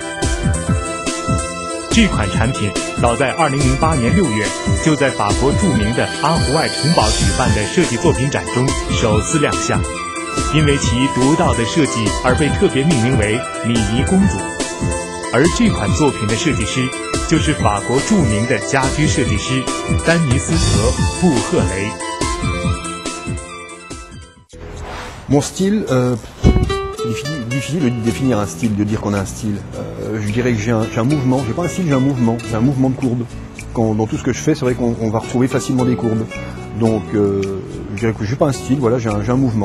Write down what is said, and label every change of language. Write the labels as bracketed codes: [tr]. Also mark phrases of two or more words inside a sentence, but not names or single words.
[zh] 这款产品早在2008年6月就在法国著名的阿胡外城堡举办的设计作品展中首次亮相，因为其独到的设计而被特别命名为米妮公主。而这款作品的设计师就是法国著名的家居设计师丹尼斯·德·布赫雷。 [fr] Mon style, difficile de définir un style, de dire qu'on a un style. Je dirais que j'ai un mouvement, j'ai pas un style, j'ai un mouvement de courbe. Dans tout ce que je fais, c'est vrai qu'on va retrouver facilement des courbes. Donc je dirais que j'ai pas un style, voilà, j'ai un mouvement.